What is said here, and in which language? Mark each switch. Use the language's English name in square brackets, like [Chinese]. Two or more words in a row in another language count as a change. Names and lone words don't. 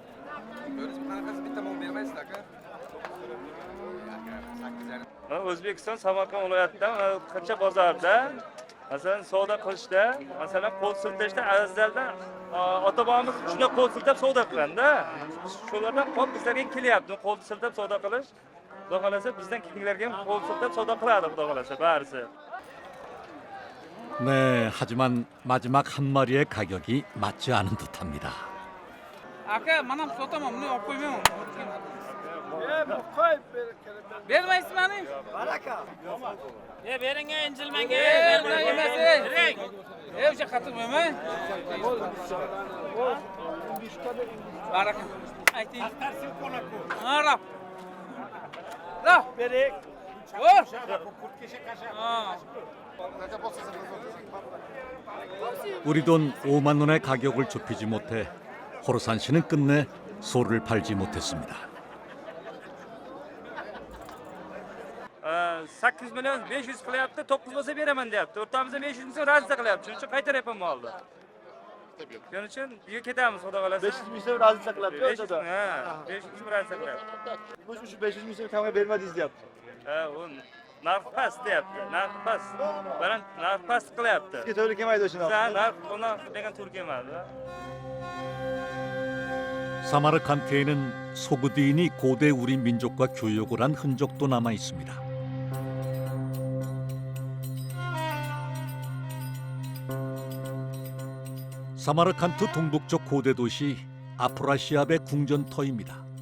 [Uzbek] O'zbekiston Samarqand viloyatidan qancha bozorda masalan savdo qilishda, masalan qo'l siltashda azaldan ota-bobamiz shunday qo'l siltab savdo qilganda, shulardan qolib bizlarga kelyapti. Qo'l siltab savdo qilish, xudo xolasa bizdan keyingilarga ham qo'l siltab savdo qiladi, xudo xolasa barisi. [Korean] 네, 하지만 마지막 한 마리의 가격이 맞지 않은 듯합니다. [Uzbek] Aka, manam sotaman, buni olib qo'ymayman. Bermaysizmi? Baraka. Bering, injilmanga. Bering. O'sha qattiq bo'lmay. Baraka. Ayting. Ara. Da. Bering. [Korean] 우리 돈 5만 원의 가격을 좁히지 못해 호르산 씨는 끝내 소를 팔지 못했습니다. [Uzbek] 8 million 500 qilyapti, 9 bo'lsa beraman deyapti. O'rtamizda 500 ming so'm razza qilyapti. Shuning uchun qaytaryapman molni. Shuning uchun uyga ketamiz, xudo xolasa. 500 ming so'm razza qilyapti o'shada. Ha, 500 ming razza qilyapti. Shu 500 ming so'm kamga bermadingiz deyapti. Ha, u narx past deyapti. Narx past. Baland narx past qilyapti. Sizga to'g'ri kelmaydi o'shani. Ha, narx uni degan to'g'ri kelmadi. [Korean] 사마르칸트에는 소그디인이 고대 우리 민족과 교역을 한 흔적도 남아 있습니다. 사마르칸트 동북쪽 고대 도시 아프라시압의 궁전터입니다.